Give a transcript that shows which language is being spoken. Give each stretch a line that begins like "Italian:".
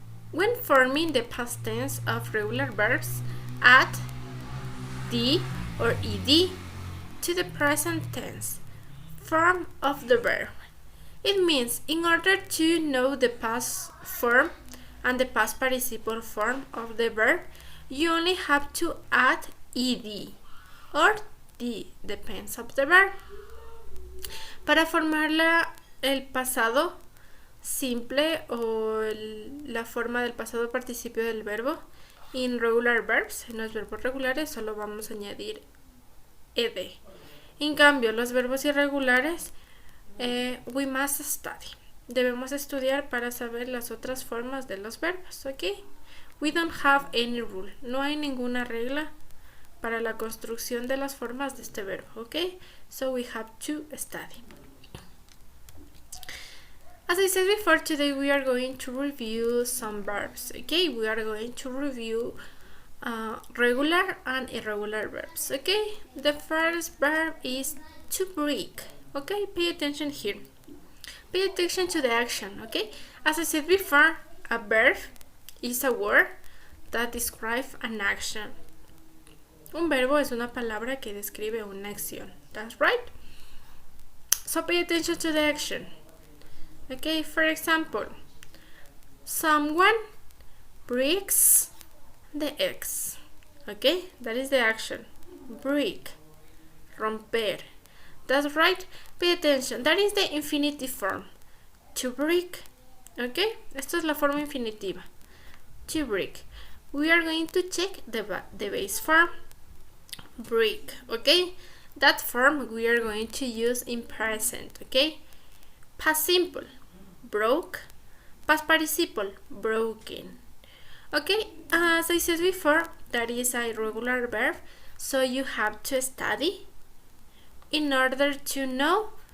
English: When forming the past tense of regular verbs, add D or ED to the present tense form of the verb. It means in order to know the past form and the past participle form of the verb, you only have to add ED or D, depends of the verb.
Spanish: Para formar el pasado simple o la forma del pasado participio del verbo,
English: in regular verbs,
Spanish: en los verbos regulares solo vamos a añadir ed. En cambio, los verbos irregulares,
English: we must study.
Spanish: Debemos estudiar para saber las otras formas de los verbos, ¿ok?
English: We don't have any rule.
Spanish: No hay ninguna regla para la construcción de las formas de este verbo, ¿ok?
English: So we have to study. As I said before, today we are going to review some verbs, okay? We are going to review regular and irregular verbs, okay? The first verb is to break, okay? Pay attention here. Pay attention to the action, okay? As I said before, a verb is a word that describes an action.
Spanish: Un verbo es una palabra que describe una acción.
English: That's right? So pay attention to the action. Okay, for example, someone breaks the eggs. Okay, that is the action. Break, romper. That's right. Pay attention. That is the infinitive form. To break.
Spanish: Okay, esta es la forma infinitiva.
English: To break. We are going to check the base form. Break. Okay, that form we are going to use in present. Okay, past simple. Broke, past participle, broken. Okay, as I said before, that is a irregular verb, so you have to study in order to know